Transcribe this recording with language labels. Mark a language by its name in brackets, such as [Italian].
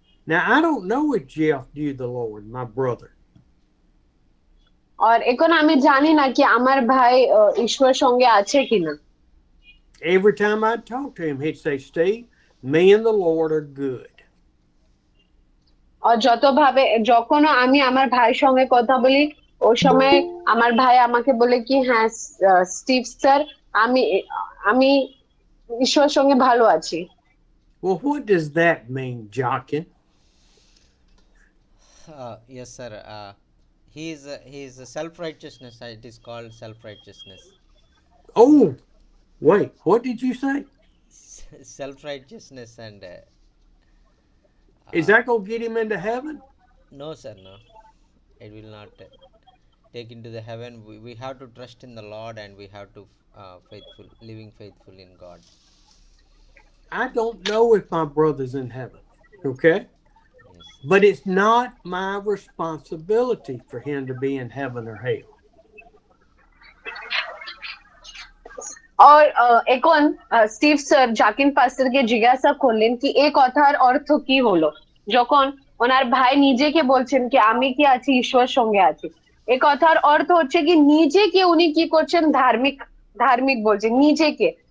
[English] Now, I don't know if Jeff knew the Lord, my brother. [Bangla] আর এখন আমি জানি না কি আমার ভাই ঈশ্বর সঙ্গে আছে কিনা। [English] Every time I'd talk to him, he'd say, Steve, me and the Lord are good. [Bangla] আর যখন আমি আমার ভাইয়ের সঙ্গে কথা বলি, ওই সময় আমার ভাই আমাকে বলে কি, হ্যাঁ স্টিভ স্যার, আমি আমি ঈশ্বরের সঙ্গে ভালো আছি। [English] Well, what does that mean, Jockin? Yes, sir. He is self-righteousness. It is called self-righteousness. Oh, wait, what did you say? Self-righteousness and Is that going to get him into heaven? no, sir, no. It will not take into the heaven. We have to trust in the Lord and we have to living faithful in God. I don't know if my brother's in heaven, okay? Yes. But it's not my responsibility for him to be in heaven or hell. [Bangla] আর এখন Steve sir জাকিন পাস্টারকে জিজ্ঞাসা করলেন কি এই কথার অর্থ কি হলো, যখন ওনার ভাই নিজেকে বলছেন কি আমি কি আছি, ঈশ্বর সঙ্গে আছি। এই কথার অর্থ হচ্ছে কি নিজেকে উনি কি করছেন, ধার্মিক ধার্মিক বলছেন নিজেকে।